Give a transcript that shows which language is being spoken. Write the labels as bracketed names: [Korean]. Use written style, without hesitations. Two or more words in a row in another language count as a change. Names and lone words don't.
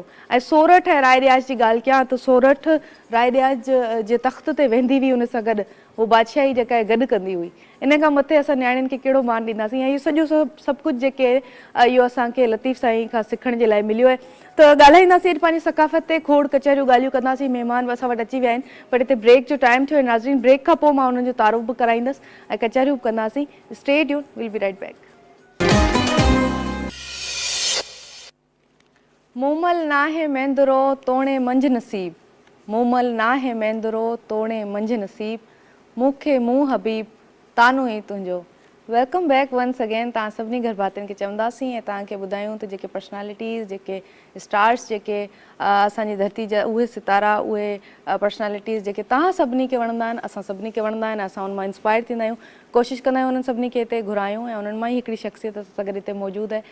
[Sindhi] ऐं सोरठ ऐं राय रियाज़ जी ॻाल्हि कयां त सोरठ राय रियाज़ जे तख़्त ते वेंदी हुई उन सां गॾु उहो बादशाही जेका आहे गॾु कंदी हुई इन खां मथे असां नियाणियुनि खे कहिड़ो मान ॾींदासीं ऐं इहो सभु कुझु जेके इहो असांखे लतीफ़ साईं खां सिखण जे लाइ मिलियो आहे। त ॻाल्हाईंदासीं अॼु पंहिंजी सकाफ़त ते खोड़ कचहरियूं ॻाल्हियूं कंदासीं महिमान बि असां वटि अची विया आहिनि पर हिते ब्रेक जो टाइम थियो आहे नाज़रीन ब्रेक खां पोइ मां उन्हनि जो तारुफ़ बि कराईंदसि ऐं कचहरियूं बि कंदासीं। [English] Stay tuned, will be right back. [Sindhi] मूमल नाहे मेंदरो तोणे मंझ नसीब मूमल नाहे मेंदरो तोणे मंझ नसीब मूंखे मूं हबीब तानो ई तुंहिंजो। [English] welcome back once again [Sindhi] तव्हां सभिनी घर भातियुनि खे चवंदासीं ऐं तव्हांखे ॿुधायूं त जेके पर्सनैलिटीज़ जेके स्टार्स जेके असांजी धरती जा उहे सितारा उहे पर्सनैलिटीज़ जेके तव्हां सभिनी खे वणंदा आहिनि असां सभिनी खे वणंदा आहिनि असां उन मां इंस्पायर थींदा आहियूं कोशिशि कंदा आहियूं उन्हनि सभिनी खे हिते घुरायूं ऐं उन्हनि मां ई हिकिड़ी शख़्सियत असां सां गॾु हिते मौजूदु आहे।